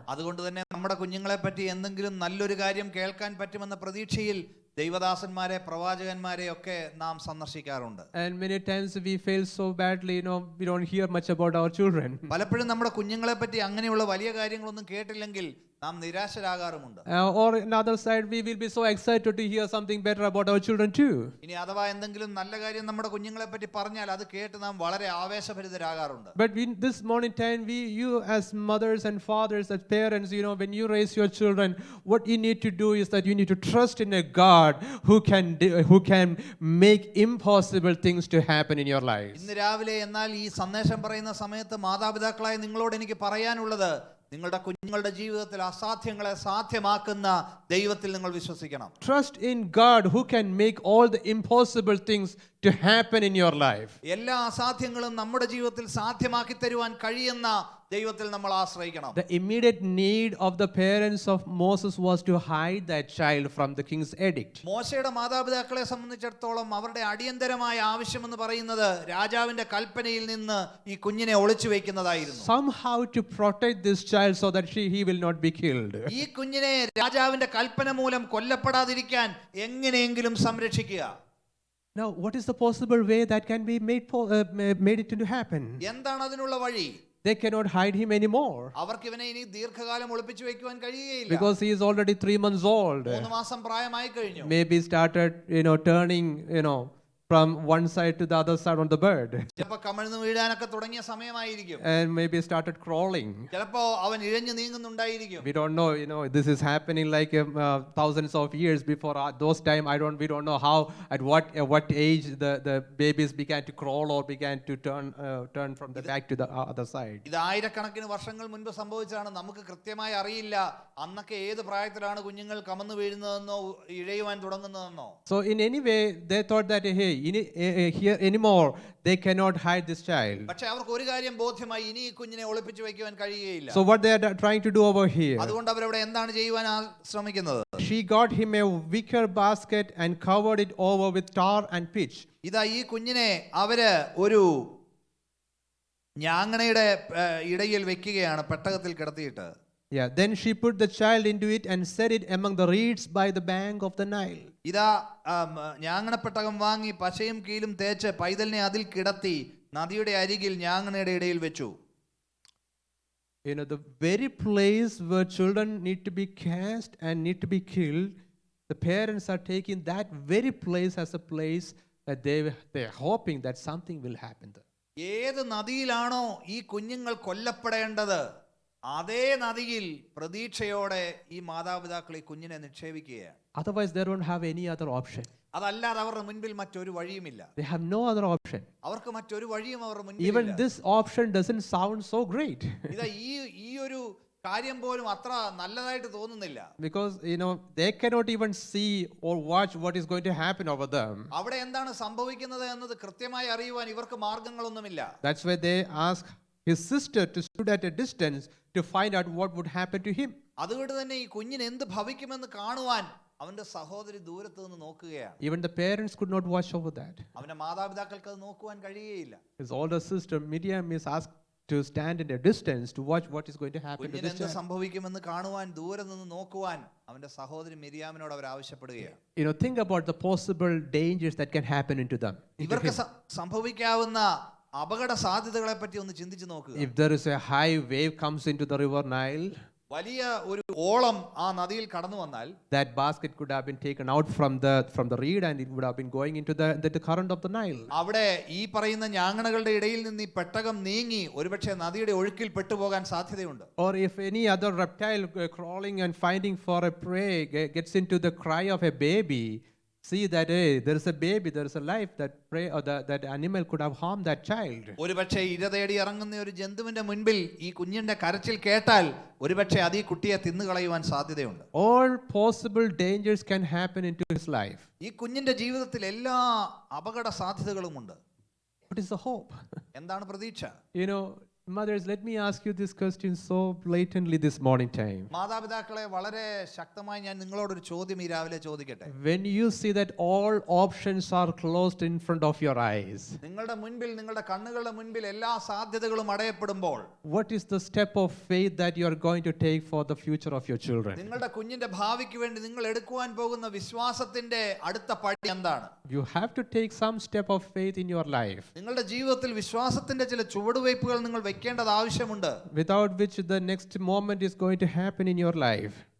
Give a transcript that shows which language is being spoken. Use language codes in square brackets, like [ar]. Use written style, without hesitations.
[ml] അതുകൊണ്ട് തന്നെ നമ്മുടെ കുഞ്ഞുങ്ങളെ പറ്റി എന്തെങ്കിലും നല്ലൊരു കാര്യം കേൾക്കാൻ പറ്റുമെന്ന പ്രതീക്ഷയിൽ ദൈവദാസന്മാരെ പ്രവാചകന്മാരെ ഒക്കെ നാം സന്ദർശിക്കാറുണ്ട്. [en] And many times we fail so badly, we don't hear much about our children. [ml] പലപ്പോഴും നമ്മുടെ കുഞ്ഞുങ്ങളെ പറ്റി അങ്ങനെയുള്ള വലിയ കാര്യങ്ങളൊന്നും കേട്ടില്ലെങ്കിൽ നാം നിരാശരാകാറുമുണ്ട്. [en] Or on the other side we will be so excited to hear something better about our children too. [ml] ഇനി അഥവാ എന്തെങ്കിലും നല്ല കാര്യം നമ്മുടെ കുഞ്ഞുങ്ങളെ പറ്റി പറഞ്ഞാൽ അത് കേട്ട് നാം വളരെ ആവേശഭരിതരാകാറുണ്ട്. [en] But this morning time you as mothers and fathers, as parents, when you raise your children, what you need to do is that you need to trust in a God who can make impossible things to happen in your lives. [ml] ഇന്ന് രാവിലെ എന്നാൽ ഈ സന്ദേശം പറയുന്ന സമയത്ത് മാതാപിതാക്കളായ നിങ്ങളോട് എനിക്ക് പറയാനുള്ളത്, നിങ്ങളുടെ കുഞ്ഞുങ്ങളുടെ ജീവിതത്തിൽ അസാധ്യങ്ങളെ സാധ്യമാക്കുന്ന ദൈവത്തിൽ നിങ്ങൾ വിശ്വസിക്കണം. [en] Trust in God who can make all the impossible things to happen in your life. [ml] എല്ലാ അസാധ്യങ്ങളും നമ്മുടെ ജീവിതത്തിൽ സാധ്യമാക്കി തരുവാൻ കഴിയുന്ന ദൈവത്തിൽ നമ്മൾ ആശ്രയിക്കണം. [en] The immediate need of the parents of Moses was to hide that child from the king's edict. [ml] മോശയുടെ മാതാപിതാക്കളെ സംബന്ധിച്ചിടത്തോളം അവരുടെ അടിയന്തരമായ ആവശ്യമെന്ന് പറയുന്നത് രാജാവിന്റെ കൽപ്പനയിൽ നിന്ന് ഈ കുഞ്ഞിനെ ഒളിച്ചു വെക്കുന്നതായിരുന്നു. [en] Somehow to protect this child so that he will not be killed. [ml] ഈ കുഞ്ഞിനെ രാജാവിന്റെ കൽപ്പന മൂലം കൊല്ലപ്പെടാതിരിക്കാൻ എങ്ങനെയെങ്കിലും സംരക്ഷിക്കുക. [en] Now what is the possible way that can be made it to happen? [ml] എന്താണ് അതിനുള്ള വഴി? [en] they cannot hide him anymore [ml] അവർക്ക് ഇവനെ ഇനി ദീർഘകാലം ഒളിപ്പിച്ചു വെക്കുവാൻ കഴിയുകയില്ല. [en] because he is already 3 months old. [ml] 3 മാസം പ്രായമായി കഴിഞ്ഞു. [en] Maybe started, turning, from one side to the other side on the bird. [ml] ചിലപ്പോൾ കമിഴ്ന്ന് വീഴാനൊക്കെ തുടങ്ങിയ സമയമായിരിക്കും. [en] And maybe started crawling. [ml] ചിലപ്പോ അവൻ ഇഴഞ്ഞു നീങ്ങുന്നുണ്ടായിരിക്കും. [en] We don't know, this is happening like thousands of years before those time. We don't know how, at what age the babies began to crawl or began to turn from the back to the other side. [ml] ഇത് ആയിരക്കണക്കിന് വർഷങ്ങൾ മുൻപ് സംഭവിച്ചാണ്. നമുക്ക് കൃത്യമായി അറിയില്ല അന്നൊക്കെ ഏത് പ്രായത്തിലാണ് കുഞ്ഞുങ്ങൾ കമന്നു വീഴുന്നതെന്നോ ഇഴയുവാൻ തുടങ്ങുന്നതെന്നോ. [en] So in any way, they thought that, hey, here anymore they cannot hide this child. [ml] പക്ഷേ അവർക്ക് ഒരു കാര്യം ബോധ്യമായി, ഇനി ഈ കുഞ്ഞിനെ ഒളിപ്പിച്ചു വെക്കുവാൻ കഴിയുകയില്ല. [en] So what they are trying to do over here, [ml] അതുകൊണ്ട് അവരവിടെ എന്താണ് ചെയ്യുവാൻ ശ്രമിക്കുന്നത്? [en] she got him a wicker basket and covered it over with tar and pitch. [ml] ഇതാ ഈ കുഞ്ഞിനെ അവര് ഒരു ഞാങ്ങണയുടെ ഇടയിൽ വെക്കുകയാണ്, പെട്ടകത്തിൽ കിടത്തിയിട്ട്. [en] Yeah, then she put the child into it and set it among the reeds by the bank of the Nile. [ml] ഇതാ ഞാങ്ങണപ്പെട്ടകം വാങ്ങി പശയും കീലും തേച്ച് പൈതലിനെ അതിൽ കിടത്തി നദിയുടെ അരികിൽ ഞാങ്ങണയുടെ ഇടയിൽ വെച്ചു. [en] The very place where children need to be cast and need to be killed, the parents are taking that very place as a place that they're hoping that something will happen there. [ml] ഏത് നദിയിലാണോ ഈ കുഞ്ഞുങ്ങൾ കൊല്ലപ്പെടേണ്ടത്, അതേ നദിയിൽ പ്രതീക്ഷയോടെ ഈ മാതാപിതാക്കൾ ഈ കുഞ്ഞിനെ നിക്ഷേപിക്കുകയാണ്. [en] Otherwise they don't have any other option. [ml] അതല്ലാതെ അവരുടെ മുൻപിൽ മറ്റൊരു വഴിയുമില്ല. [en] They have no other option. [ml] അവർക്ക് മറ്റൊരു വഴിയും അവരുടെ മുൻപിൽ [en] Even this option doesn't sound so great. [ml] ഇതാ ഈ ഒരു കാര്യം പോലും അത്ര നല്ലതായിട്ട് തോന്നുന്നില്ല. [en] Because they cannot even see or watch what is going to happen over them. [ml] അവിടെ എന്താണ് സംഭവിക്കുന്നത് എന്നത് കൃത്യമായി അറിയുവാൻ ഇവർക്ക് മാർഗങ്ങളൊന്നുമില്ല. [en] That's why they ask his sister to stood at a distance to find out what would happen to him. [ml] അതുകൊണ്ട് തന്നെ ഈ കുഞ്ഞിന് എന്ത് ഭവിക്കുമെന്ന് കാണുവാൻ അവന്റെ സഹോദരി ദൂരത്ത് നിന്ന് നോക്കുകയാണ്. [en] Even the parents could not watch over that. [ml] അവന്റെ മാതാപിതാക്കൾക്ക് അത് നോക്കുവാൻ കഴിയുകയില്ല. [en] His older sister Miriam is asked to stand in a distance to watch what is going to happen to [ml] കുഞ്ഞിന് [en] this [ml] എന്ത് [en] child. [ml] സംഭവിക്കുമെന്ന് കാണുവാൻ ദൂരെ നിന്ന് നോക്കുവാൻ അവന്റെ സഹോദരി മിരിയാമിനോട് അവർ ആവശ്യപ്പെടുകയാണ്. [en] Think about the possible dangers that can happen into them. [ml] ഇവർക്ക് സംഭവിക്കാവുന്ന അപകട സാധ്യതകളെ പറ്റി ഒന്ന് ചിന്തിച്ചു നോക്കുക. [en] If there is a high wave comes into the river Nile, [ml] വലിയ ഒരു ഓളം ആ നദിയിൽ കടന്നു വന്നാൽ [en] that basket could have been taken out from the reed and it would have been going into the current of the Nile. [ml] അവിടെ ഈ പറയുന്ന ഞാങ്ങണകളുടെ ഇടയിൽ നിന്ന് ഈ പെട്ടകം നീങ്ങി ഒരുപക്ഷെ നദിയുടെ ഒഴുക്കിൽ പെട്ടുപോകാൻ സാധ്യതയുണ്ട്. [en] Or if any other reptile crawling and finding for a prey gets into the cry of a baby, see that there is a baby, there is a life, that prey or that animal could have harmed that child. [ml] ഒരുപക്ഷെ ഇര തേടി ഇറങ്ങുന്ന ഒരു ജന്തുവിന്റെ മുൻപിൽ ഈ കുഞ്ഞിന്റെ കരച്ചിൽ കേട്ടാൽ ഒരുപക്ഷെ അത് ഈ കുട്ടിയെ തിന്നുകളയുവാൻ സാധ്യതയുണ്ട്. [en] All possible dangers can happen into his life. [ml] ഈ കുഞ്ഞിന്റെ ജീവിതത്തിൽ എല്ലാ അപകട സാധ്യതകളുമുണ്ട്. [en] What is the hope? [ml] എന്താണ് പ്രതീക്ഷ? [en] Mothers, let me ask you this question so blatantly this morning time. [ml] മാതാപിതാക്കളെ വളരെ ശക്തമായി ഞാൻ നിങ്ങളോടൊരു ചോദ്യം ഈ രാവിലെ ചോദിക്കട്ടെ. [en] When you see that all options are closed in front of your eyes, [ml] നിങ്ങളുടെ മുൻപിൽ, നിങ്ങളുടെ കണ്ണുകളുടെ മുൻപിൽ എല്ലാ സാധ്യതകളും അടയപ്പെടുമ്പോൾ, [en] what is the step of faith that you are going to take for the future of your children? [ml] നിങ്ങളുടെ കുഞ്ഞിന്റെ ഭാവിക്ക് വേണ്ടി നിങ്ങൾ എടുക്കുവാൻ പോകുന്ന വിശ്വാസത്തിന്റെ അടുത്ത പടി എന്താണ്? [en] You have to take some step of faith in your life, [ml] നിങ്ങളുടെ ജീവിതത്തിൽ വിശ്വാസത്തിന്റെ ചില ചുവടുവയ്പ്പുകൾ നിങ്ങൾ വെക്കേണ്ടത് ആവശ്യമുണ്ട്. [en] without which the next moment is going to happen in your life.